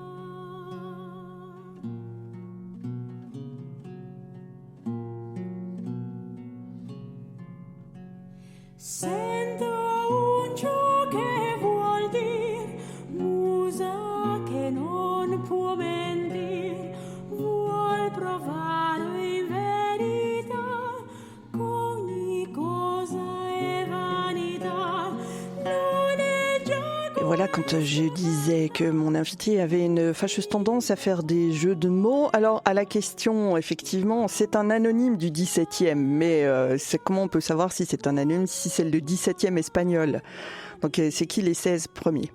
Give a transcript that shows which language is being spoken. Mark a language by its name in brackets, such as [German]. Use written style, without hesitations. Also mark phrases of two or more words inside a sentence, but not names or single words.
[Italian] Sento un ciò che vuol dir, musa che non può mentir, vuol provare in verità, ogni cosa è vanità. Non è già. [French] Et voilà, quand je disais que mon invité avait une fâcheuse tendance à faire des jeux de mots, alors à la question, effectivement, c'est un anonyme du 17e, mais comment on peut savoir si c'est un anonyme, si c'est le 17e espagnol? Donc c'est qui les 16 premiers?